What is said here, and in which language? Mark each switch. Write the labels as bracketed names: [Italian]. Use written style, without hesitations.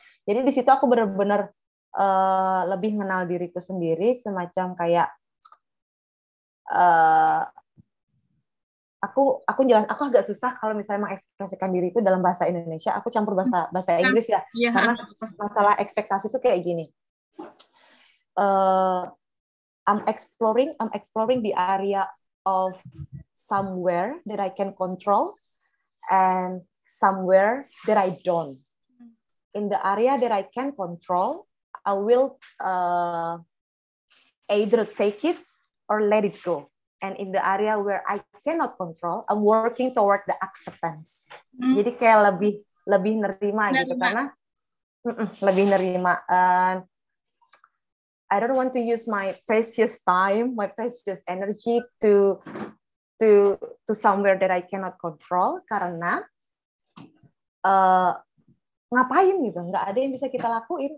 [Indonesian] Jadi di situ aku benar-benar lebih mengenal diriku sendiri, semacam kayak aku agak susah kalau misalnya mengekspresikan diri itu dalam bahasa Indonesia. Aku campur bahasa Inggris ya, karena masalah ekspektasi itu kayak gini. [English] I'm exploring the area of somewhere that I can control and somewhere that I don't. In the area that I can control, I will either take it or let it go. And in the area where I cannot control, I'm working toward the acceptance. [Indonesian] Jadi kayak lebih nerima gitu, karena lebih nerima. [English] I don't want to use my precious time, my precious energy to somewhere that I cannot control, [Indonesian] karena ngapain gitu, nggak ada yang bisa kita lakuin.